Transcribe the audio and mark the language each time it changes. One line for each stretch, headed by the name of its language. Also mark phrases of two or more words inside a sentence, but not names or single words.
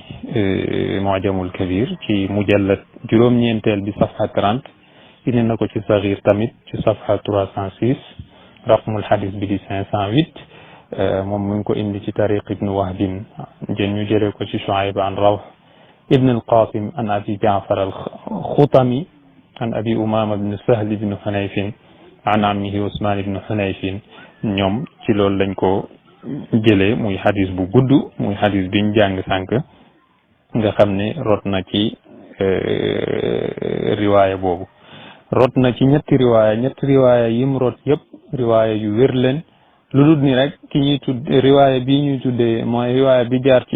Wolof: Mu'jamul Kabir ci mujallad juróom-ñeenteel bi safha 30 indi na ko ci Saxiir tamit ci safha 306
Arabic: رقم الحديث
Wolof: bi di 508 moom mu ngi ko indi ci tariq ibnu Wahbin ñu jëlee ko ci Shuayb an Rawh ibn al-Qasim an Abi Jaafar al-Xutami an Abi Umaama ibn Sahl ibn Hunayfin an ammihi Usmaan ibn Hunayfin ñoom ci loolu lañ ko jëlee muy xadis bu gudd muy xadis biñ jàng sànq nga xam ne rot na ci riwaaya boobu rot na ci ñetti riwaaya yim rot yëpp riwaaya yu wér leen lu dul ni rek ki ñuy riwaaya bii ñuy tuddee mooy riwaaya bi jaar ci